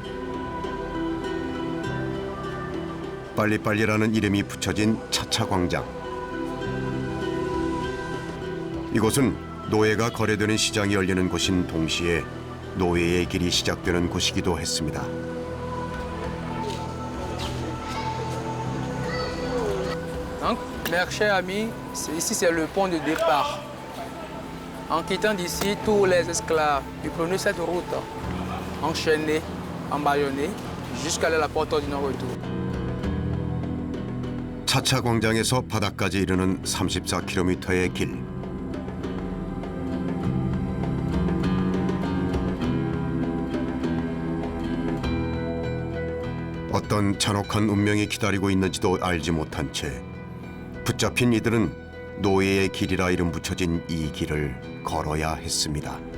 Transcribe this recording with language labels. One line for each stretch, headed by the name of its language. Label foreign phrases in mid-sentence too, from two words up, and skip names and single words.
Korean: 빨리빨리라는 이름이 붙여진 차차 광장. 이곳은 노예가 거래되는 시장이 열리는 곳인 동시에 노예의 길이 시작되는 곳이기도 했습니다.
French: Donc, mes chers amis, ici c'est le pont de départ. En quittant d'ici, tous les esclaves, ils prenaient cette route, enchaînés, embaillonnés, jusqu'à la porte du non-retour.
Korean: 차차 광장에서 바다까지 이르는 34km의 길. 어떤 잔혹한 운명이 기다리고 있는지도 알지 못한 채 붙잡힌 이들은 노예의 길이라 이름 붙여진 이 길을 걸어야 했습니다.